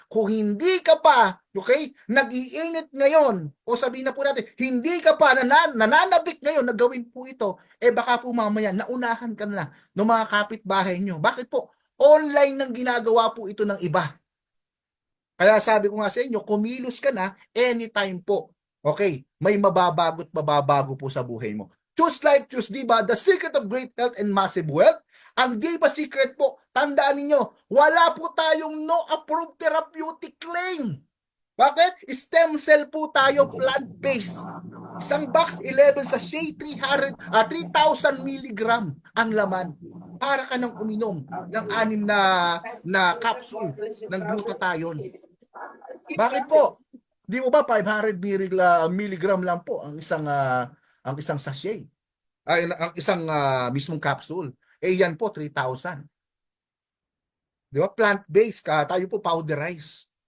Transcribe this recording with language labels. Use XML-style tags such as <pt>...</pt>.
<tl>Kung hindi ka pa, okay, nag-iinit ngayon, o sabihin na po natin, hindi ka pa nananabik ngayon na gawin po ito, baka po mamaya naunahan ka na ng mga kapitbahay nyo. Bakit po? Online nang ginagawa po ito ng iba. Kaya sabi ko nga sa inyo, kumilos ka na anytime po. Okay, may mababago po sa buhay mo.</tl> <en>Choose life, choose Diba, the secret of great health and massive wealth.</en> <tl>Ang Diba secret po, tandaan ninyo, wala po tayong no approved therapeutic claim. Bakit? Stem cell po tayo, plant-based. Isang box 11 sachet, 3,000 milligram ang laman. Para ka nang uminom ng 6 na capsule ng glutathione. Bakit po? Di mo ba 500 milligram lang po ang isang sachet? Ay, ang isang mismong capsule. Yan po 3,000. Di ba? Plant-based ka, tayo po powderized.</tl>